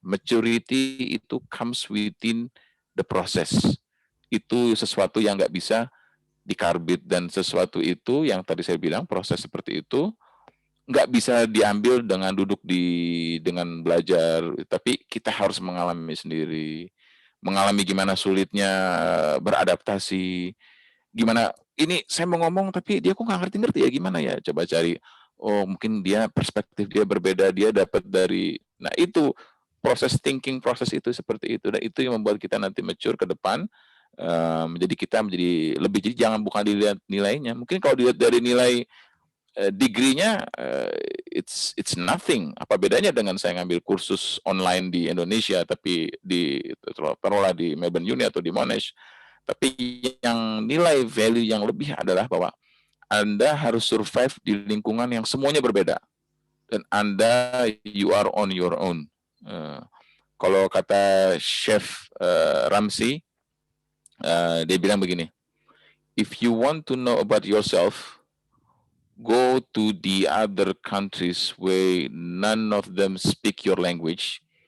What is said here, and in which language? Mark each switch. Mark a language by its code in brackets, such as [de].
[en] Maturity [id] itu [en] comes within the process. [id] Itu sesuatu yang nggak bisa dikarbit, dan sesuatu itu yang tadi saya bilang proses seperti itu nggak bisa diambil dengan duduk dengan belajar, tapi kita harus mengalami sendiri, mengalami gimana sulitnya beradaptasi, gimana ini saya mau ngomong tapi dia kok nggak ngerti ya, gimana ya, coba cari, oh mungkin dia perspektif dia berbeda, dia dapat dari, nah itu proses thinking, proses itu seperti itu, dan itu yang membuat kita nanti mature ke depan, menjadi kita menjadi lebih, jadi jangan bukan dilihat nilainya. Mungkin kalau dilihat dari nilai degree-nya, [en] it's nothing. [id] Apa bedanya dengan saya ngambil kursus online di Indonesia, tapi taruhlah di Melbourne Uni atau di Monash. Tapi yang nilai value yang lebih adalah bahwa Anda harus survive di lingkungan yang semuanya berbeda. Dan Anda, [en] you are on your own. [id] Kalau kata Chef Ramsay, dia bilang begini, [en] if you want to know about yourself, go to the other countries where none of them speak your language.